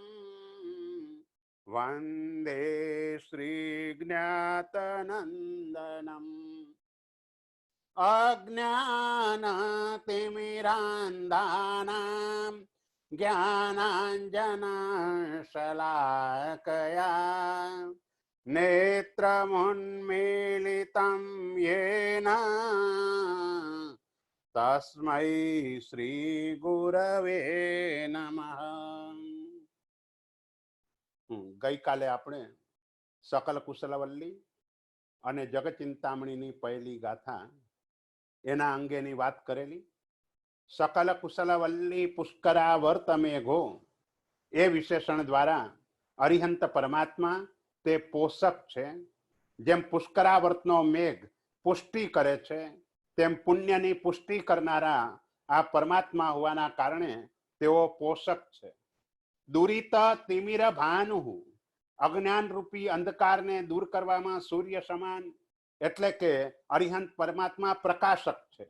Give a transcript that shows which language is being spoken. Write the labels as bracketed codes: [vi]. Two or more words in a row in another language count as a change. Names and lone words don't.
[sa] वन्दे श्रीज्ञातनन्दनम् अज्ञानतिमिरान्धानां ज्ञानाञ्जनशलाकया नेत्रमुन्मीलितं येन तस्मै श्रीगुरवे नमः। [gu] ગઈ કાલે આપણે सकल कुशलवल्ली અને જગચિંતામણીની પહેલી ગાથા એના અંગેની વાત કરેલી। [sa] सकल कुशलवल्ली पुष्करावर्त मेघो [gu] એ વિશેષણ દ્વારા અરિહંત પરમાત્મા તે પોષક છે। જેમ પુષ્કરાવર્તનો મેઘ પુષ્ટિ કરે છે તેમ પુણ્યની પુષ્ટિ કરનારા આ પરમાત્મા હોવાના કારણે તેઓ પોષક છે। [sa] દુરિત તિમિર ભાનુ [gu] અજ્ઞાન રૂપી અંધકારને દૂર કરવામાં સૂર્ય સમાન એટલે કે અરિહંત પરમાત્મા પ્રકાશક છે।